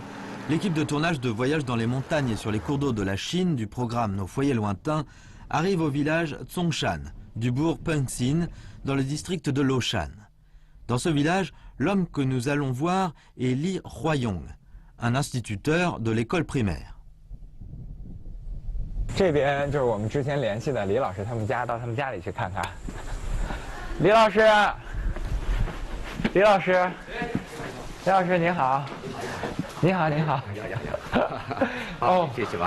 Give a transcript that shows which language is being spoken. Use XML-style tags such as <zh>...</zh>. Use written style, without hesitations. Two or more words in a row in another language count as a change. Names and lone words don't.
<fr>l'équipe de tournage de Voyage dans les montagnes et sur les cours d'eau de la Chine du programme Nos foyers lointains arrive au village Zhongshan, du bourg Pengxin, dans le district de Loshan. Dans ce village, l'homme que nous allons voir est Li Huayong, un instituteur de l'école primaire.</fr> <zh>这边就是我们之前联系的李老师他们家，到他们家里去看看。李老师。李老师，李老师您好，您好您好。哦，谢谢吧。</zh>